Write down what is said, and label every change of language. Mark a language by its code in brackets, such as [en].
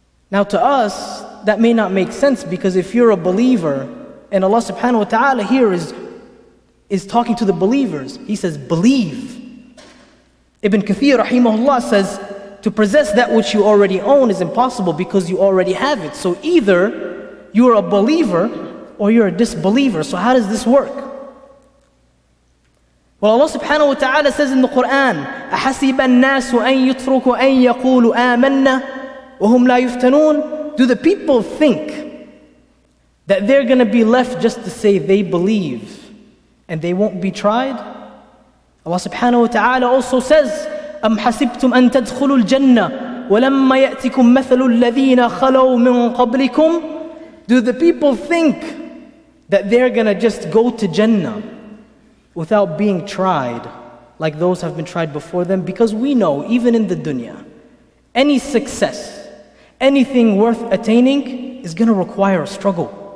[en] Now to us, that may not make sense because if you're a believer, and Allah subhanahu wa ta'ala here is talking to the believers, He says, believe. Ibn Kathir rahimahullah says, to possess that which you already own is impossible because you already have it. So either you're a believer or you're a disbeliever. So how does this work? [ar] Well, Allah subhanahu wa ta'ala says in the Quran, أَحَسِبَ النَّاسُ أَن يُتْرُكُوا أَن يَقُولُوا آمَنَّا وَهُمْ لَا يُفْتَنُونَ. [en] Do the people think that they're going to be left just to say they believe and they won't be tried? [ar] Allah subhanahu wa ta'ala also says, أَمْ حَسِبْتُمْ أَن تَدْخُلُوا الْجَنَّةِ وَلَمَّا يَأْتِكُمْ مَثَلُ الَّذِينَ خَلَوْا مِن قَبْلِكُمْ. [en] Do the people think that they're going to just go to Jannah without being tried like those have been tried before them? Because we know, even in the dunya, any success, anything worth attaining is going to require a struggle.